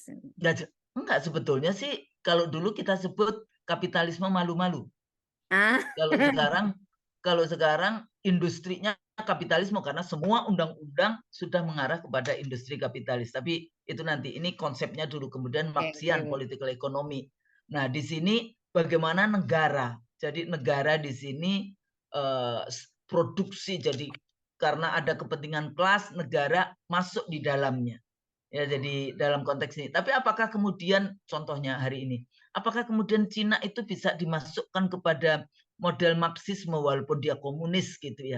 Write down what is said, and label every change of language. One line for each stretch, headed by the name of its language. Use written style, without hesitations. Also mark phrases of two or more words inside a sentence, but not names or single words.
Indonesian: Enggak, sebetulnya sih kalau dulu kita sebut kapitalisme malu-malu. Kalau sekarang industrinya kapitalisme karena semua undang-undang sudah mengarah kepada industri kapitalis. Tapi itu nanti, ini konsepnya dulu, kemudian
English: Marxian political economy.
Indonesian: Nah, di sini bagaimana negara. Jadi negara di sini produksi, jadi karena ada kepentingan kelas, negara masuk di dalamnya. Ya, jadi dalam konteks ini. Tapi apakah kemudian contohnya hari ini, apakah kemudian Cina itu bisa dimasukkan kepada model Marxisme walaupun dia komunis gitu ya?